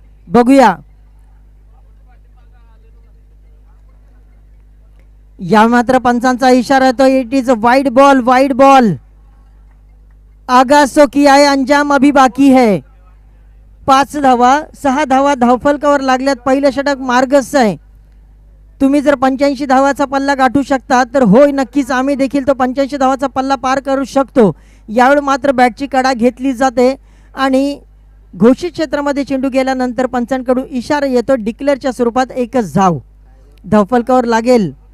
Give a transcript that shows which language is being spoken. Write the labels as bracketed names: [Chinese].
[Marathi] बघूया या मात्र पंचांचा इशारा येतो. [English] It is wide ball, wide ball. [Hindi] आगाज सो किया है, अंजाम अभी बाकी है. [Marathi] 5 धावा 6 धावा धावफलकावर लागल्यात. पहिलं षटक मार्गस्थ आहे. तुम्ही जर 85 धावाचा पल्ला गाठू शकता तर होय, नक्कीच आम्ही देखील तो 85 धावाचा पल्ला पार करू शकतो. यावेळी मात्र बॅटची कडा घेतली जाते आणि घोषित क्षेत्रामध्ये चेंडू गेल्यानंतर पंचांकडून इशारा येतो डिक्लेअरच्या स्वरूपात एकच धाव धावफलकावर लागेल.